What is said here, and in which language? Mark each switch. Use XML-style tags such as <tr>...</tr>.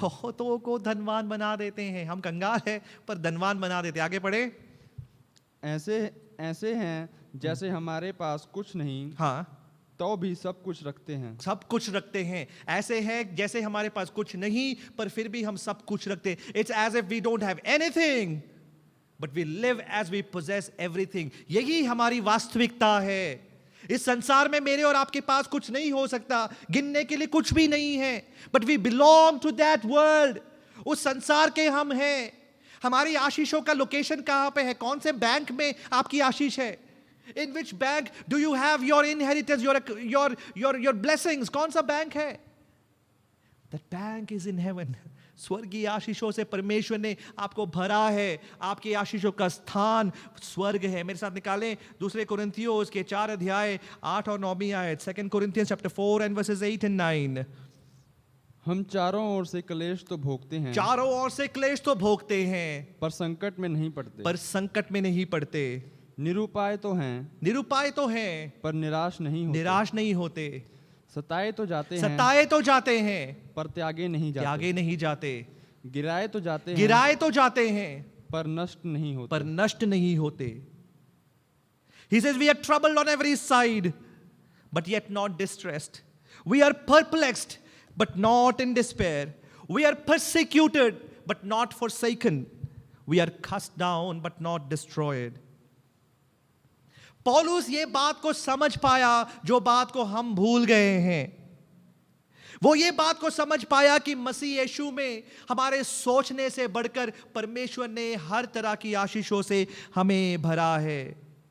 <hi>बहुतों को धनवान बना देते हैं. हम कंगाल हैं पर धनवान बना देते. आगे पढ़े. ऐसे हैं जैसे हमारे पास कुछ नहीं, हाँ, तो भी सब कुछ रखते हैं. सब कुछ रखते हैं. ऐसे हैं जैसे हमारे पास कुछ नहीं पर फिर भी हम सब कुछ रखते हैं.</hi> <en>It's as if we don't have anything but we live as we possess everything.</en> <hi>यही हमारी वास्तविकता है. इस संसार में मेरे और आपके पास कुछ नहीं हो सकता, गिनने के लिए कुछ भी नहीं है.</hi> <en>But we belong to that world.</en> <hi>उस संसार के हम हैं. हमारी आशीषों का लोकेशन कहां पे है? कौन से बैंक में आपकी आशीष है?</hi> <en>In which bank do you have your inheritance, your blessings?</en> <hi>कौन सा बैंक है?</hi> <en>That bank is in heaven.</en> <hi>स्वर्गीय आशीषों से परमेश्वर ने आपको भरा है. आपकी आशीषों का स्थान स्वर्ग है. मेरे साथ निकालें दूसरे कोरिन्थियों उसके 4 अध्याय 8 और 9 आयत.</hi> <en>2 Corinthians chapter 4 and verses 8 and 9.</en> <hi>हम चारों ओर से क्लेश तो भोगते हैं, चारों ओर से क्लेश तो भोगते हैं, पर संकट में नहीं पड़ते, पर संकट में नहीं पड़ते. निरुपाय तो हैं, निरुपाय तो हैं, पर निराश नहीं होते, निराश नहीं होते. सताए तो जाते हैं, सताए तो जाते हैं, पर त्यागे नहीं जाते, त्यागे नहीं जाते. गिराए तो जाते हैं, गिराए तो जाते हैं, पर नष्ट नहीं होते, पर नष्ट नहीं होते.</hi> <en>He says we are troubled on every side, but yet not distressed. We are perplexed, but not in despair. We are persecuted, but not forsaken. We are cast down, but not destroyed.</en> <hi>पौलुस ये बात को समझ पाया जो बात को हम भूल गए हैं. वो ये बात को समझ पाया कि मसीह यीशु में हमारे सोचने से बढ़कर परमेश्वर ने हर तरह की आशीषों से हमें भरा है.</hi>